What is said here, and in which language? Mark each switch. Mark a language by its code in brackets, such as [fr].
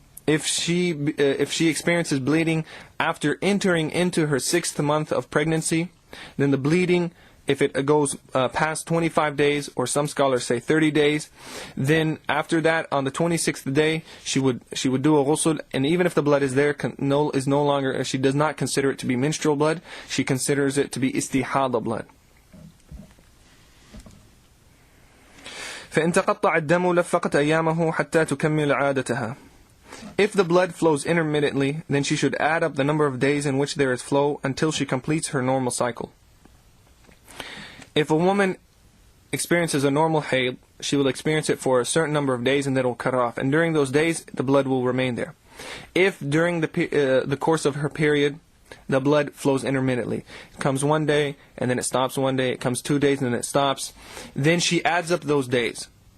[en] If she experiences bleeding after entering into her 6th month of pregnancy, then the bleeding, if it goes past 25 days, or some scholars say 30 days, then after that, on the 26th day, she would do a ghusl, and even if the blood is there, is no longer, she does not consider it to be menstrual blood, she considers it to be istihada blood. [ar] فإن تقطع الدم لفقت أيامه حتى تكمل عادتها. [en] If the blood flows intermittently, then she should add up the number of days in which there is flow until she completes her normal cycle. If a woman experiences a normal hayd, she will experience it for a certain number of days and then it will cut off. And during those days, the blood will remain there. If during the course of her period, the blood flows intermittently, it comes 1 day and then it stops 1 day, it comes 2 days and then it stops, then she adds up those days.